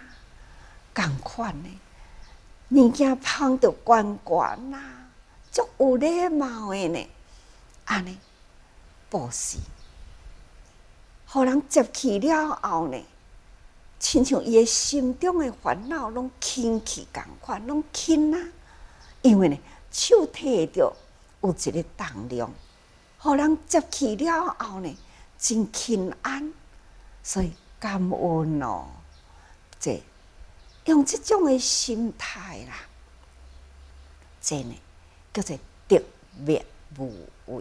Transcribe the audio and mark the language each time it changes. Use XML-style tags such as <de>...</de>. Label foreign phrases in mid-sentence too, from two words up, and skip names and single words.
<nan>共款呢，物件捧得悬悬啊，足有礼貌的呢，安尼布施，互人接去了后呢，亲像伊的心中的烦恼拢轻去共款，拢轻啊，因为呢，手摕着有一个重量。互人接去了后呢，真轻安，所以感恩哦。这用这种的心态啦，这呢叫做特别无为。</nan>